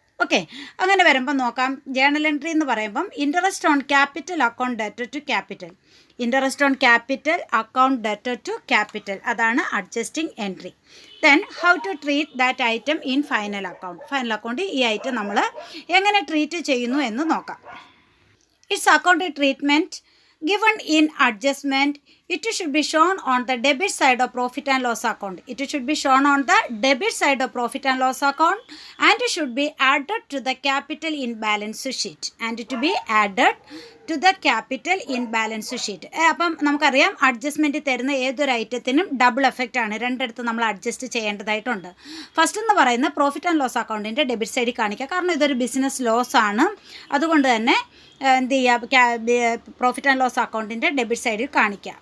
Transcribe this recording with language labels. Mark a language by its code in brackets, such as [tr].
[ml] Okay, അങ്ങനെ വരുമ്പോൾ നോക്കാം. [en] journal entry [ml] എന്ന് പറയുമ്പം [en] Interest on capital account debtor to capital. Interest on capital account debtor to capital, [ml] അതാണ് [en] Adjusting entry. Then how to treat that item in final account. [ml] Final account ഈ item നമ്മൾ എങ്ങനെ treat ചെയ്യുന്നു എന്ന് നോക്കാം. [en] It's account treatment given in adjustment, it should be shown on the debit side of profit and loss account. It should be shown on the debit side of profit and loss account and should be added to the capital in balance sheet and to be added to the capital in balance sheet. [ml] അപ്പം നമുക്കറിയാം adjustment തരുന്ന ഏതൊരു ഐറ്റത്തിനും double effect ആണ്. രണ്ടിടത്ത് നമ്മൾ adjust ചെയ്യേണ്ടതായിട്ടുണ്ട്. First എന്ന് പറയുന്നത് പ്രോഫിറ്റ് ആൻഡ് ലോസ് അക്കൗണ്ടിൻ്റെ ഡെബിറ്റ് സൈഡിൽ കാണിക്കുക. കാരണം ഇതൊരു ബിസിനസ് ലോസ് ആണ്. അതുകൊണ്ട് തന്നെ എന്ത് ചെയ്യുക, പ്രോഫിറ്റ് ആൻഡ് ലോസ് അക്കൗണ്ടിൻ്റെ ഡെബിറ്റ് സൈഡിൽ കാണിക്കുക.